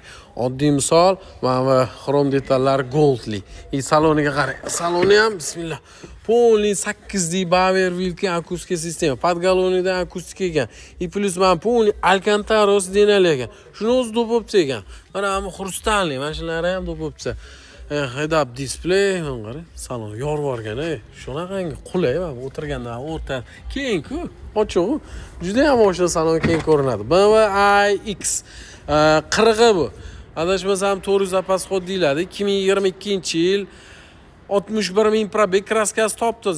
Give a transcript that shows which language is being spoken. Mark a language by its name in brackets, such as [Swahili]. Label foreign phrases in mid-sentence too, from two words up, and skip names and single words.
[Uzbek] Oddiy misol, mana xrom detallar goldli. Saloniga qarang. Saloni ham bismillah. Полный 8 dik Bauer Wilkin akustika sistema. Podgalonida akustika ekan. И plus mana полный Alcantara denali ekan. Shuni o'zi do'popsa ekan. Mana ham xrustalli, mana shulari ham do'popsa. [English] Head-up display, [Uzbek] qarang, salon yorvorgan, shunaqangi qulay va o'tirganda o'rta keng-ku, ochiq. Juda ham mashina salon keng ko'rinadi. BMW iX 40 bu. Adashmasam 400 zapas-xod deyiladi. 2022-yil 61 ming probeg, kraskasi top-toza.